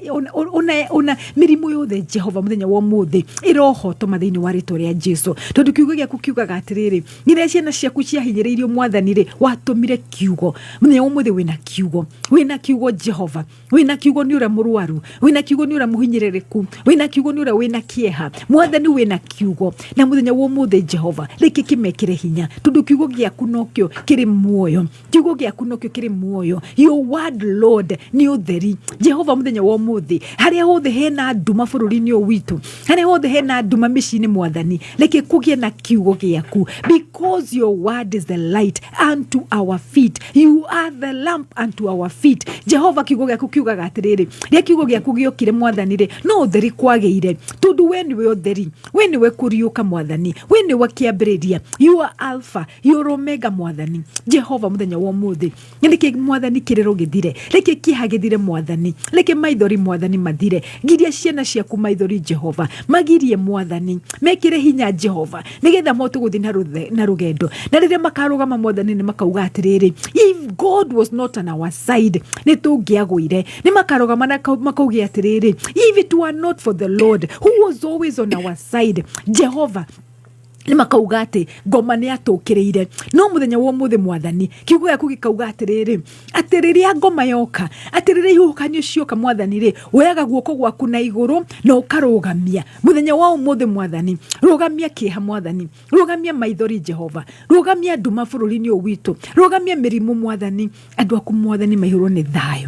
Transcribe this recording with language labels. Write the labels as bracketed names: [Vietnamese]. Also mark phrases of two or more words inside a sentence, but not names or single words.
[Kikuyu] ona mirimo yothe Jehova muthenya wa umuthi irohoto mathiini wa ritwa ria Jesu, tondu kiugo giaku kiugaga atiriri ngire ciana ciaku ciahinyiriirio Mwathani ri watumire kiugo muthenya wa umuthi wina kiugo Jehova, wina kiugo ni ura murwaru, wina kiugo ni ura muhinyiririku, wina kiugo ni ura wina kieha Mwathani, wina kiugo na muthenya wa umuthi Jehova reke kimekire hinya tondu kiugo giaku nokio kiri muoyo, kiugo giaku nokio kiri muoyo. [English] Your word Lord [Kikuyu] ni utheri Jehova muthenya wa umuthi haria hothe hena nduma bururi-ini witu, haria hothe hena nduma micini Mwathani reke kugie na kiugo giaku, [English] because your word is the light unto our feet, you are the lamp unto our feet Jehova. [Kikuyu] Kiugo giaku kiugaga atiriri ria kiugo giaku giokire Mwathani ri no utheri kwageire tondu we niwe utheri, we niwe kuriuka Mwathani, we niwe kiambiriria, [English] you are alpha, you are omega [Kikuyu] Mwathani Jehova muthenya wa umuthi reke Mwathani kiriro githire, reke kiha githire Mwathani, reke maithori Mwathani mathire, giria ciana ciaku maithori Jehova magirie Mwathani, mekire hinya Jehova nigetha motu guthi na rugendo, na riria makarugama Mwathani ni makauga atiriri [English] if God was not on our side [Kikuyu] ni tungiagwire, ni makarugama na makauga atiriri [English] if it were not for the Lord who was always on our side [Kikuyu] Jehova ni makauga ati ngoma ni atukiriire. No muthenya wa umuthi Mwathani kiugo giaku gikauga atiriri ngoma yoka, atiriri ihukanio cioka Mwathani ri weaga guoko gwaku na iguru na ukarugamia muthenya wa umuthi Mwathani, rugamia kieha Mwathani, rugamia maithori Jehova, rugamia nduma bururi-ini witu, rugamia mirimo Mwathani, andu aku Mwathani maihurwo ni thayo.